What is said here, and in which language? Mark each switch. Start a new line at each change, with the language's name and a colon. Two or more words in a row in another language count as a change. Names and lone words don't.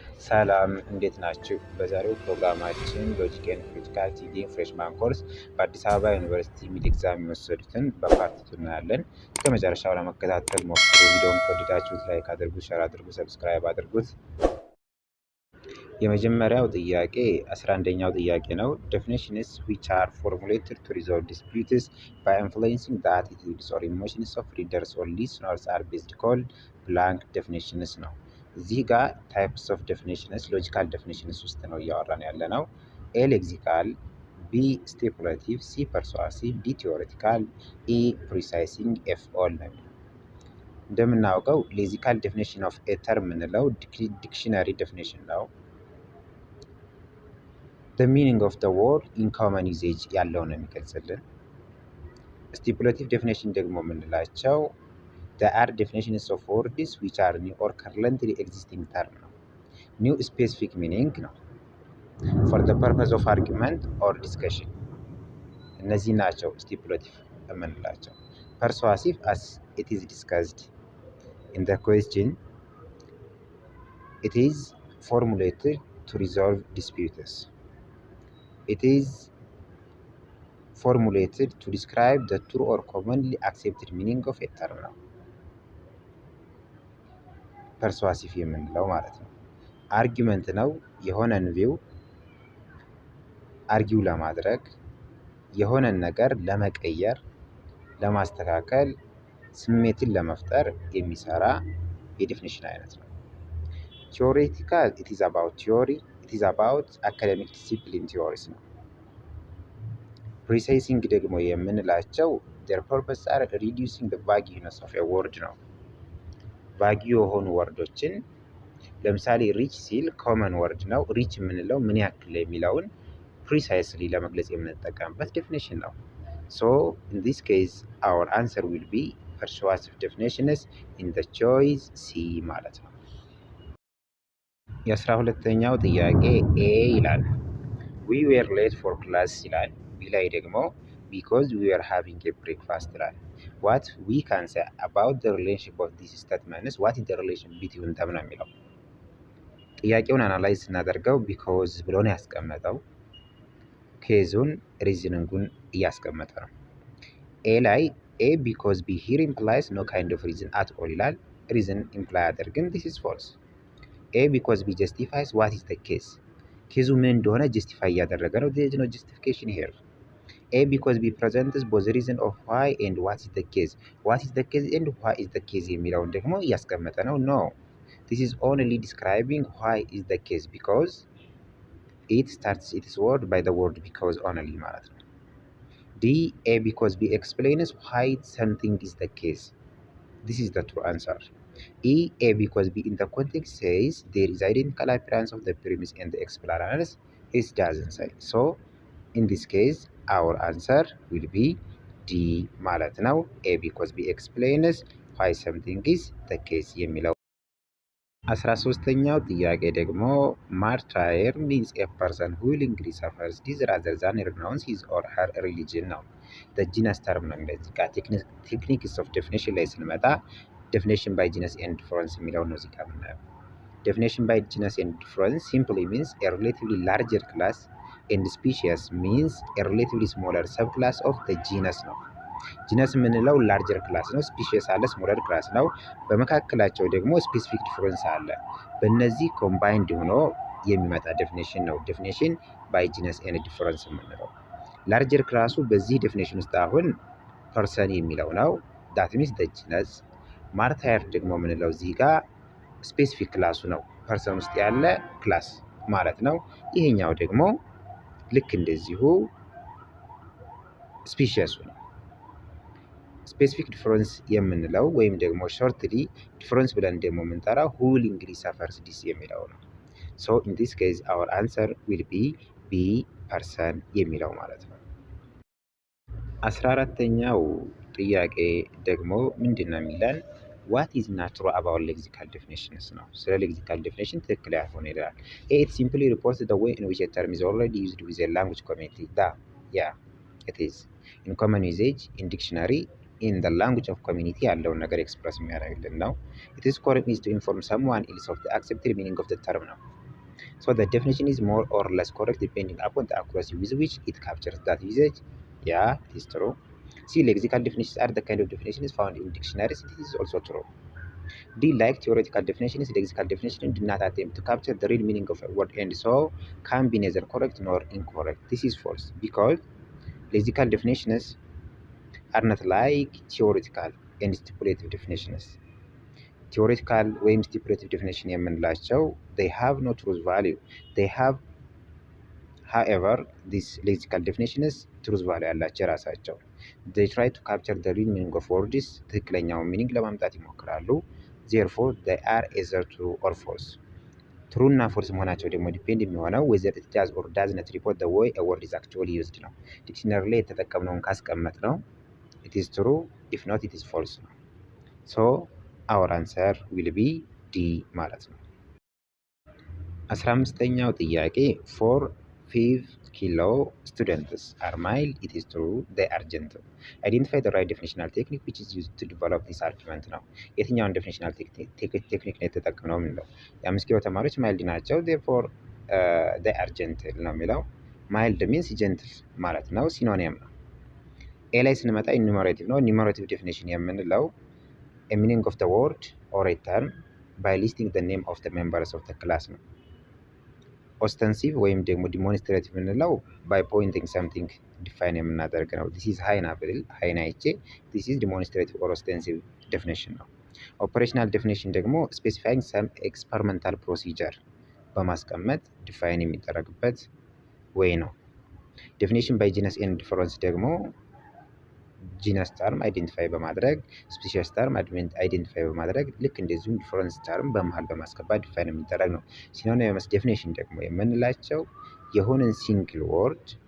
Amharic: ሰላም እንዴት ናችሁ? በዛሬው ፕሮግራማችን
English: Logic and Critical Thinking freshman course
Amharic: በአዲስ አበባ ዩኒቨርሲቲ
English: mid exam
Amharic: የሚወሰዱትን
English: በpart two
Amharic: እናያለን። እስከ መጨረሻው ለመከታተል ሞክሩ። ቪዲዮውን ከወደዳችሁት ላይክ አድርጉት፣ ሸር አድርጉ፣ ሰብስክራይብ አድርጉት። የመጀመሪያው ጥያቄ 11ኛው ጥያቄ ነው።
English: definitions which are formulated to resolve disputes by influencing the attitudes or emotions of readers or listeners are based called blank definitions
Amharic: ነው። እዚህ ጋር
English: types of definitions logical definitions
Amharic: ውስጥ ነው እያወራን ያለ ነው።
English: A lexical, B speculative, C persuasive, D theoretical, E precising, F all
Amharic: ነው። እንደምናውቀው
English: lexical definition of a term የምንለው dictionary definition ነው። the meaning of the word in common usage
Amharic: ያለው ነው የሚገልጽልን።
English: stipulative definition ደግሞ የምንላቸው there are definitions of words which are new or currently existing term ነው። new specific meaning ነው for the purpose of argument or discussion።
Amharic: እነዚህ ናቸው ስቲፑሌቲቭ የምንላቸው።
English: persuasive as it is discussed in the question, it is formulated to resolve disputes. It is formulated to describe the true or commonly accepted meaning of a term ነው
Amharic: ፐርሱዋሲቭ የምንለው ማለት ነው። አርጊመንት ነው። የሆነን ቪው አርጊው ለማድረግ የሆነን ነገር ለመቀየር፣ ለማስተካከል፣ ስሜትን ለመፍጠር የሚሰራ የዴፊኒሽን አይነት ነው። ቲዎሬቲካል
English: it is about theory, it is about academic discipline theories
Amharic: ነው። ፕሪሳይሲንግ ደግሞ የምንላቸው
English: their purpose are reducing the vagueness of a word
Amharic: ነው። ቫጊ የሆኑ ወርዶችን ለምሳሌ ሪች ሲል
English: common word
Amharic: ነው። ሪች የምንለው ምን ያክል የሚለውን ፕሪሳይስሊ ለመግለጽ የምንጠቀምበት ዴፊኒሽን ነው።
English: so in this case our answer will be persuasive definitions in the choice C
Amharic: ማለት ነው። የ12ኛው ጥያቄ ኤ ይላል
English: we were late for class
Amharic: ይላል። ቢ ላይ ደግሞ
English: because we were having a breakfast ይላል። what we can say about the relationship of these statements, what is the relation between them
Amharic: ነው የሚለው። ጥያቄውን አናላይዝ ስናደርገው because ብሎ ነው ያስቀመጠው። ኬዙን ሪዝኒንጉን እያስቀመጠ ነው።
English: ኤ ላይ A because B here implies no kind of reason at all ይላል። reason imply አድርግም this is false። A because B justifies what is the case፣
Amharic: ኬዙ ምን እንደሆነ ጀስቲፋይ እያደረገ ነው።
English: there is no justification here። A because B presents both reason of why and what is the case፣ what is the case and why is the case
Amharic: የሚለውን ደግሞ እያስቀመጠ ነው።
English: no this is only describing why is the case because it starts its word by the word because only
Amharic: ማለት ነው።
English: D A because B explains why something is the case፣ this is the true answer። E A because B in the context says there is identical appearance of the premise and the explanations, it doesn't say so in this case our answer will be D
Amharic: ማለት ነው።
English: A because B explains why something is the case የሚለው።
Amharic: 13ኛው ጥያቄ ደግሞ
English: martyr means a person who willingly suffers this rather than renounce his or her religion ነው። the genus term
Amharic: ነው እንደዚህ ጋር
English: techniques of definition
Amharic: ላይ ስንመጣ
English: definition by genus and difference
Amharic: የሚለው ነው እዚህ ጋር የምናየው።
English: definition by genus and difference simply means a relatively larger class and species means a relatively smaller subclass of the genus
Amharic: ነው። ጂነስ የምንለው
English: larger class
Amharic: ነው። ስፒሺስ አለ፣
English: smaller class
Amharic: ነው። በመካከላቸው ደግሞ
English: specific difference
Amharic: አለ። በእነዚህ ኮምባይንድ ሆኖ የሚመጣ ዴፊኒሽን ነው
English: definition by genus and difference
Amharic: የምንለው።
English: larger class
Amharic: በዚህ ዴፊኒሽን ውስጥ አሁን ፐርሰን የሚለው ነው።
English: that means the genus።
Amharic: ማርታየር ደግሞ የምንለው እዚህ ጋር
English: specific class
Amharic: ነው፣ ፐርሰን ውስጥ ያለ ክላስ ማለት ነው። ይሄኛው ደግሞ ልክ እንደዚሁ
English: ስፒሺሱ ነው። specific difference
Amharic: የምንለው ወይም ደግሞ
English: shortly difference
Amharic: ብለን ደግሞ የምንጠራው
English: who willingly suffers this
Amharic: የሚለው ነው።
English: so in this case our answer will be B person
Amharic: የሚለው ማለት ነው። 14ኛው ጥያቄ ደግሞ ምንድነው የሚለን
English: what is not true about lexical definitions
Amharic: ነው። ስለ
English: lexical definition
Amharic: ትክክል ያልሆነ ይላል።
English: it simply reports the way in which a term is already used with a language community yeah it is in common usage in dictionary in the language of community
Amharic: ያለውን ነገር ኤክስፕረስ የሚያደርግልን ነው።
English: it is correct is to inform someone else of the accepted meaning of the term ነው። So the definition is more or less correct depending upon the accuracy with which it captures that usage. Yeah, it is true. See, lexical definitions are the kind of definitions found in dictionaries. It is also true. D, like theoretical definitions, lexical definitions do not attempt to capture the real meaning of a word and so can be neither correct nor incorrect. This is false because lexical definitions are not like theoretical and stipulative definitions. theoretical ወይም stipulative definition የምንላቸው they have no truth value. They have, however, these lexical definitions truth value
Amharic: ያላቸው የራሳቸው.
English: They try to capture the real meaning of words.
Amharic: ትክክለኛውን ሚኒንግ ለማምጣት ይሞክራሉ.
English: Therefore, they are either true or false.
Amharic: ትሩ እና ፎልስ መሆናቸው ደግሞ ዲፔንድ የሚሆነው
English: whether it does or does not report the way a word is actually used
Amharic: ነው። ዲክሽነሪ ላይ የተጠቀምነውን ካስቀመጥ ነው
English: it is true, if not it is false ነው። So our answer will be D
Amharic: ማለት ነው። 15ኛው ጥያቄ
English: for 5 kilo students are mild, it is true, they are gentle. Identify the right definitional technique which is used to develop this argument
Amharic: ነው። የትኛውን
English: definitional technique
Amharic: ነው የተጠቀምነው የሚለው የ5 ኪሎ ተማሪዎች ማይልድ ናቸው
English: therefore they are gentle
Amharic: ነው የሚለው።
English: mild means gentle
Amharic: ማለት ነው፣ ሲኖኒየም ነው። ኤ ላይ ስንመጣ ኢኑሜሬቲቭ ነው።
English: enumerative definition የምንለው a meaning of the word or a term by listing the name of the members of the class
Amharic: ነው። ኦስተንሲቭ ወይም ደግሞ ዲሞንስትሬቲቭ የምንለው
English: by pointing something define
Amharic: የምናደርግ ነው።
English: this is ሃይን አብል ሃይን አይቼ this is demonstrative or ostensive definition
Amharic: ነው።
English: operational definition
Amharic: ደግሞ
English: specifying some experimental procedure
Amharic: በማስቀመጥ ዲፋይን የሚደረግበት ወይ ነው።
English: definition by genus and difference
Amharic: ደግሞ
English: genus term
Amharic: አይዴንቲፋይ በማድረግ
English: species term
Amharic: አይዴንቲፋይ በማድረግ ልክ እንደዚሁም
English: difference term
Amharic: በመሃል በማስገባት ዲፋይን የሚደረግ ነው።
English: synonymous definition
Amharic: ደግሞ የምንላቸው የሆነን
English: single word